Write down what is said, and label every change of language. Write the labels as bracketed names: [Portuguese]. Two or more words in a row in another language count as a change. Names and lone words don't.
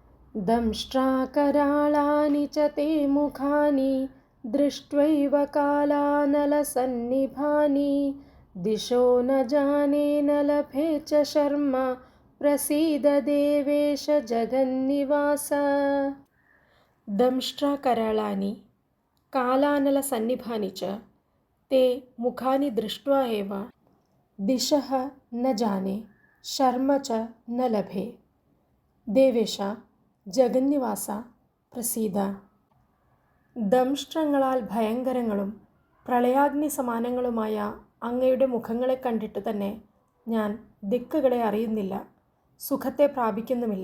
[Sanskrit] दंष्ट्राकराळानि च ते मुखानि दृष्ट्वैव कालानलसन्निभानि दिशो न जाने न लभे च शर्मा प्रसीद देवेश जगन्निवास. दंष्ट्राकराळानि कालानलसन्निभानि च ते मुखानि दृष्ट्वा एव दिशः न जाने शर्म च न लभे ദേവേശ ജഗന്നിവാസ പ്രസീദ. [Malayalam] ദംഷ്ട്രങ്ങളാൽ ഭയങ്കരങ്ങളും പ്രളയാഗ്നി സമാനങ്ങളുമായ അങ്ങയുടെ മുഖങ്ങളെ കണ്ടിട്ട് തന്നെ ഞാൻ ദിക്കുകളെ അറിയുന്നില്ല, സുഖത്തെ പ്രാപിക്കുന്നുമില്ല.